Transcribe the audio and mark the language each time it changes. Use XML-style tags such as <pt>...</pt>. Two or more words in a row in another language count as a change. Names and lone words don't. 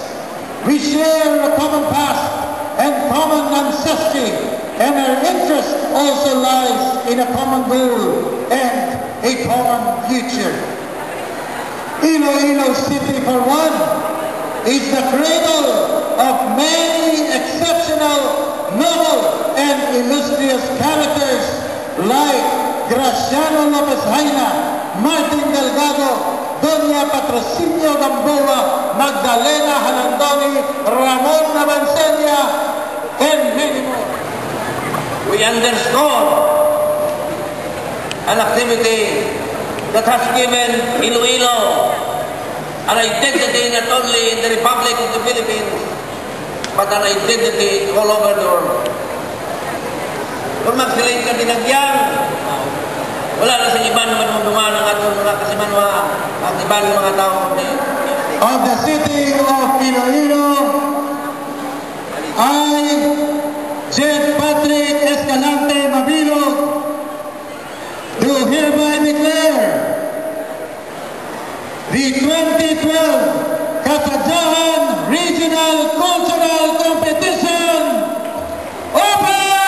<en>We share a common past and common ancestry, and our interest also lies in a common goal and a common future. Iloilo City, for one, is the cradle of many exceptional, noble, and illustrious characters like Graciano Lopez Haina, Martin Delgado, Doña Patrocinio Gamboa, Magdalena Halandoni, Ramon Navancelia, and many more. We underscore an activity that has given Iloilo an identity not only in the Republic of the Philippines, but an identity all over the world.</en> <hil>Kung mag-select ka dinagyan, wala na sa iba naman dumaan ang atong mga kasimanwa</hil> <tl>at iba ng mga tao.</tl> <en>Of the city of Iloilo, I, Jed Patrick Escalante Mabilog, do hereby declare the 2012 Kasadyahan Regional Cultural Competition open!</en>